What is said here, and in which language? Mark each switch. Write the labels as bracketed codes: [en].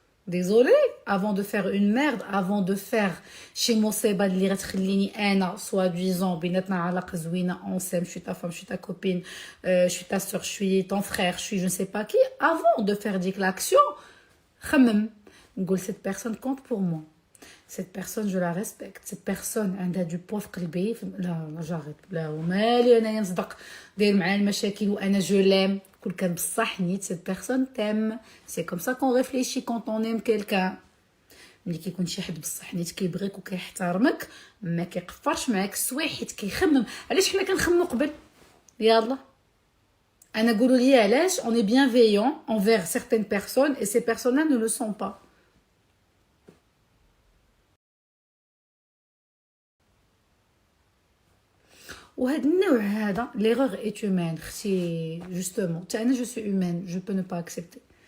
[fr] Désolée avant de faire une merde, avant de faire chez [ar] مصيبة اللي غتخليني انا [fr] soi-disant [ar] بيناتنا علاقة زوينة [fr] on s'aime, je suis ta femme, je suis ta copine, je suis ta soeur, je suis ton frère, je suis je ne sais pas qui. Avant de faire ديك l'action [ar] خمم نقول [fr] cette personne compte pour moi. Cette personne je la respecte. Cette personne عندها du poids [ar] في قلبي. لا جاريت لا ومالي انايا نصدق داير معايا المشاكل وانا [fr] جو لام [ar] كل كان بصح نيت [fr] cette personne t'aime. C'est comme ça qu'on réfléchit quand on aime quelqu'un. [ar] ملي كيكون شي حد بصح نيت كيبغيك وكيحترمك ما كيقفرش معاك السوايع حيت كيخمم. علاش حنا كنخمموا قبل يلا انا قولوا لي علاش [fr] on est bienveillant envers certaines personnes et ces personnes-là ne le sont pas. [ar] وهذا النوع هذا [fr] l'erreur est humaine اختي justement [ar] حتى انا [fr] je suis humaine je peux ne pas accepter.